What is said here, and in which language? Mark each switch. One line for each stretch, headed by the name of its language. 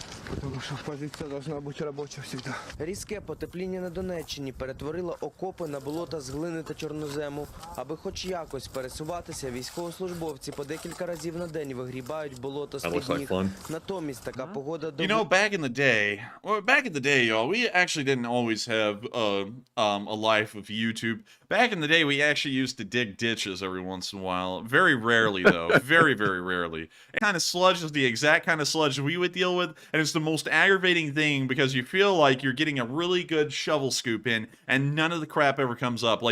Russian: Потому что позиция должна быть рабочая всегда.
Ukrainian: Різке потепління на Донеччині перетворило окопи на болота з глини та чорнозему. Аби хоч якось пересуватися, військовослужбовці по декілька разів на день вигрібають болото з-під ніг. Натомість така погода...
English: You know, back in the day, y'all, we actually didn't always have a life of YouTube. Back in the day, we actually used to dig ditches every once in a while. Very rarely, though. Very, very rarely. And kind of sludge is the exact kind of sludge we would deal with, and it's the most aggravating thing because you feel like you're getting a really good shovel scoop in, and none of the crap ever comes up.